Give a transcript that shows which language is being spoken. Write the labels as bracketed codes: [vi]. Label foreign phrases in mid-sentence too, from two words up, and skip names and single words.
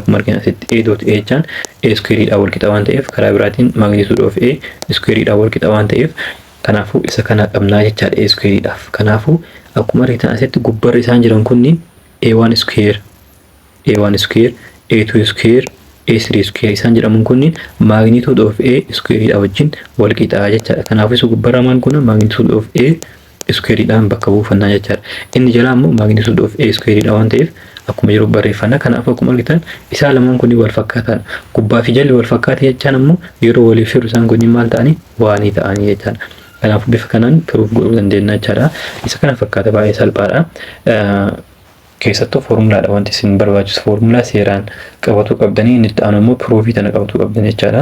[om] Akkuma arginu asitti [en] A dot A [om] jechaan [en] A square [om] dhaan wal qixa waan ta'eef karaa biraatiin [en] magnitude of A square [om] dhaan wal qixa waan ta'eef kanaafuu isa kana qabnaa jechaadha [en] A square [om] dhaaf. Kanaafuu akkuma argitan asitti gubbarra isaan jiran kunniin [en] A1 square A1 square A2 square A3 square [om] isaan jedhamuun kunniin [en] magnitude of A square [om] dhaan wajjin wal qixa jechaadha. Kanaafuu isa gubbarra maan kun [en] magnitude of A square [om] dhaan bakka buufannaa jechaadha. Inni jalaa immoo [en] magnitude of A square [om] dhaan waan ta'eef akkuma jiru barreeffannaa. Kanaafuu akkuma argitan isaan lamaan kunniin wal fakkaataadha. Gubbaa fi jalli wal fakkaate jechaan immoo yeroo waliif firu isaan kunniin maal ta'anii waanii ta'anii jechaadha. Kanaafuu bifa kanaan proof godhuu dandeenya jechaadha. Isa kana fakkaata baay'ee salphaadha. Keessattuu foormulaadha wanti isin barbaachisu foormulaa seeraan qabatu qabdanii inni itti aanu immoo proofii tana qabatu qabdan jechaadha.